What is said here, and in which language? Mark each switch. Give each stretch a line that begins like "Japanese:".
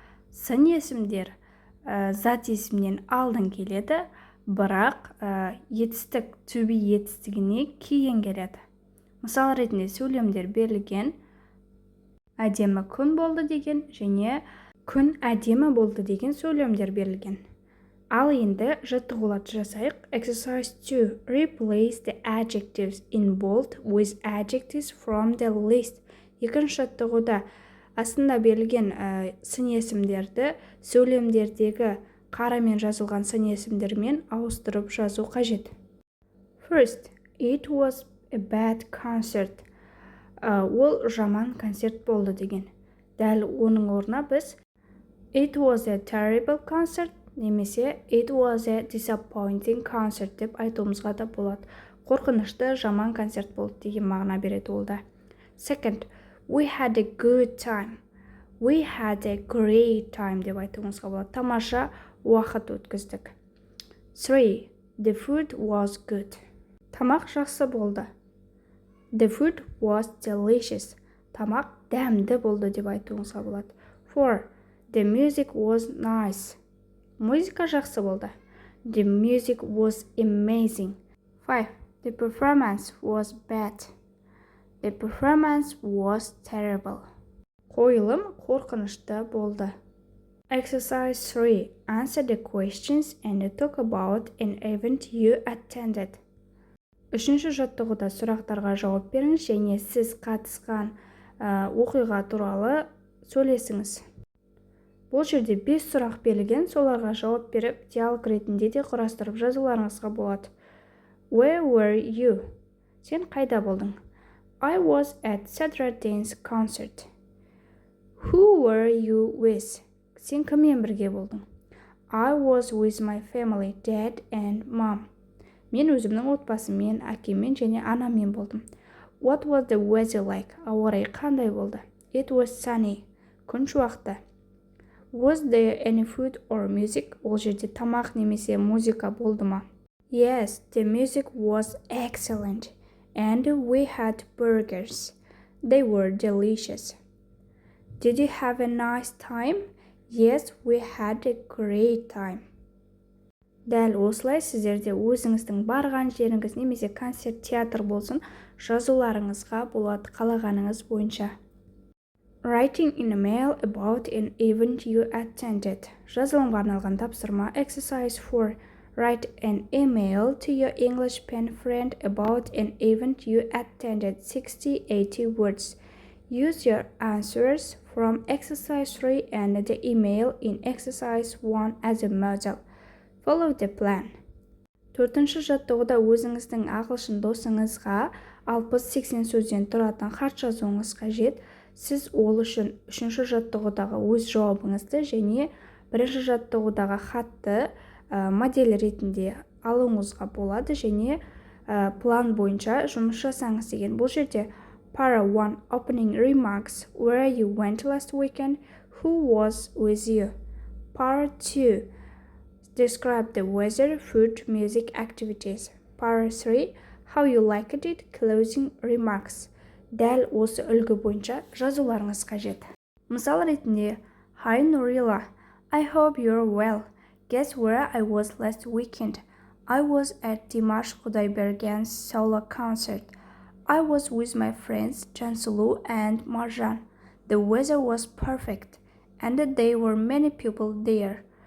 Kazakh: Сын есімдер зат есімнен алдын келеді, бірақ етістік to be етістігіне кейін келеді. Мысал ретінде сөйлемдер берілген. Әдемі күн болды деген және күн әдемі болды деген сөйлемдер берілген. Ал енді жаттығуларды жасайық.
English: Exercise 2. Replace the adjectives in bold with adjectives from the list.
Kazakh: Екінші жаттығуда астында берілген сын есімдерді сөйлемдердегі қарамен жазылған сын есімдермен ауыстырып жазу қажет.
English: First, it was a bad concert.
Kazakh: Ол жаман концерт болды деген. Дәл оның орнына біз
English: It was a terrible concert
Kazakh: немесе
English: It was a disappointing concert
Kazakh: деп айтуымызға да болады. Қорқынышты жаман концерт болды деген мағына береді ол да.
English: Second, we had a good time. We had a great time
Kazakh: деп айтуымызға болады. Тамаша уақыт өткіздік. 3.
English: The food was good.
Kazakh: Тамақ жақсы болды.
English: The food was delicious.
Kazakh: Тамақ дәмді болды деп айтуыңызға болады. 4.
English: The music was nice.
Kazakh: Музыка жақсы болды.
English: The music was amazing. 5. The performance was bad. The performance was terrible.
Kazakh: Қойылым қорқынышты болды.
English: Exercise 3. Answer the questions and talk about an event you attended.
Kazakh: Үшінші жаттығуда сұрақтарға жауап беріңіз және сіз қатысқан оқиға туралы сөйлесіңіз. Бұл жерде 5 сұрақ берілген, соларға жауап беріп, диалог ретінде де құрастырып жазуларыңызға болады.
English: Where were you?
Kazakh: Сен қайда болдың?
English: I was at Saturday's concert. Who were you with?
Kazakh: Сен кіммен бірге болдың?
English: I was with my family, dad and mom.
Kazakh: Мен өзімнің отбасыммен, әкеммен және анаммен болдым.
English: What was the weather like?
Kazakh: Ауа райы қандай болды?
English: It was sunny.
Kazakh: Күн шуақты.
English: Was there any food or music? Ол жерде тамақ немесе музыка болды ма? Yes, the music was excellent. And we had burgers. They were delicious. Did you have a nice time? Yes, we had a great time.
Kazakh: Дәл осылай сіздерде өзіңіздің барған жеріңіз немесе концерт, театр болсын, жазуларыңызға болады қалағаныңыз бойынша.
English: Writing in a mail about an event you attended.
Kazakh: Жазылымға арналған тапсырма.
English: Exercise 4. Write an email to your English pen friend about an event you attended. 60-80 words. Use your answers from exercise 3 and the email in exercise 1 as a model. Follow the plan.
Kazakh: Төртінші жаттығуда өзіңіздің ағылшын досыңызға 60-80 сөзден тұратын хат жазуыңыз қажет. Сіз ол үшін үшінші жаттығудағы өз жауабыңызды және бірінші жаттығудағы хатты модель ретінде алуыңызға болады және план бойынша жұмыс жасаңыз деген. Бұл жерде Para 1.
English: Opening remarks. Where you went last weekend? Who was with you? Para 2. Describe the weather, food, music, activities. Para 3. How you liked it? Closing remarks.
Kazakh: Дәл осы үлгі бойынша жазуларыңыз қажет. Мысал ретінде,
English: Hi Nurila, I hope you're well. Guess where I was last weekend? I was at Dimash Kudaibergen's solo concert. I was with my friends Jansulu and Marjan. The weather was perfect, and there were many people there.